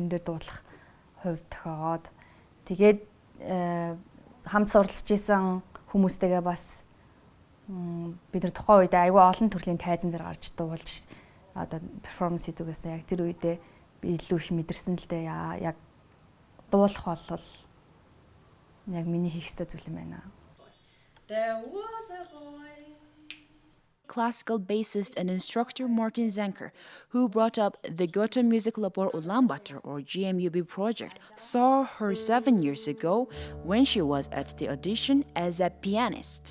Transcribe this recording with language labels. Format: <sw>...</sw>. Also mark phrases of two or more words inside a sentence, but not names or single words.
<mn>Тэрэн дээр дуудлах хувь тохиогоод Тэгээд хамт суралцж исэн хүмүүстэйгээ бас бид нар тухайн үед аюул олон төрлийн тайзан дээр гарч дуулж одоо перформанс хийдгээс яг тэр үедээ би илүү их мэдэрсэн л дээ. Яг дуулах бол яг миний хийх ёстой зүйл юм байна.</mn> <en>There was a boy. Classical bassist and instructor Martin Zenker, who brought up the Goethe Music Labor Ulaanbaatar or GMUB project, saw her 7 years ago when she was at the audition as a pianist.</en>